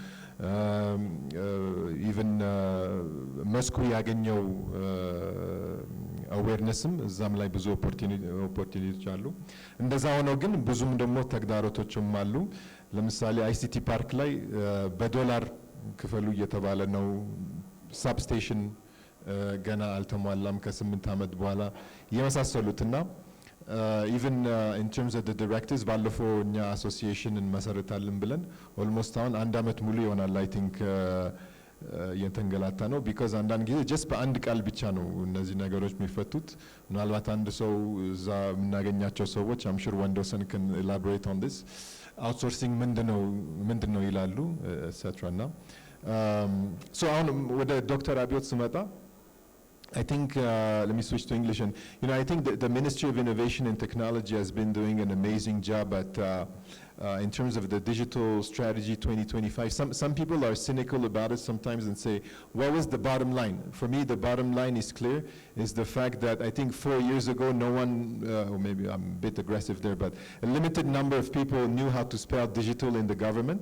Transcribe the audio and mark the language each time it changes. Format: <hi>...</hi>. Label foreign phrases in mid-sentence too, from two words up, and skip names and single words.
<am>ኢቭን መስኩ ያገኘው አዌርነስም እዛም ላይ ብዙ ኦፖርቹኒቲዎች አሉ። እንደዛ ሆኖ ግን ብዙም ደግሞ ተግዳሮቶችም አሉ። ለምሳሌ አይሲቲ ፓርክ ላይ በዶላር ክፈሉ እየተባለ ነው። ሳብስቴሽን ገና አልተሟላም ከ8 ዓመት በኋላ የመሳሰሉትና</am> <en>even in terms of the directives</en> <am>ባለፈው እኛ አሶሲዬሽን እንመሰርታለን ብለን ኦልሞስት አሁን 1 ዓመት ሙሉ ይሆናል</am> <en>I think</en> <am>የተንገላታ ነው። ቢካዝ አንዳንድ ጊዜ ጀስት በአንድ ቃል ብቻ ነው እነዚህ ነገሮች የሚፈቱት። ምናልባት አንድ ሰው እዛ የምናገኛቸው ሰዎች</am> <en>I'm sure Wendosen can elaborate on this outsourcing</en> <am>ምንድነው ይላሉ etc. እና so አሁን ወደ ዶክተር አብዮት ስመጣ</am> <en>I think, let me switch to English, and I think the Ministry of Innovation and Technology has been doing an amazing job at, in terms of the digital strategy 2025. Some people are cynical about it sometimes and say, what was the bottom line? For me, the bottom line is clear, is the fact that I think 4 years ago, no one, or maybe I'm a bit aggressive there, but a limited number of people knew how to spell digital in the government.</en>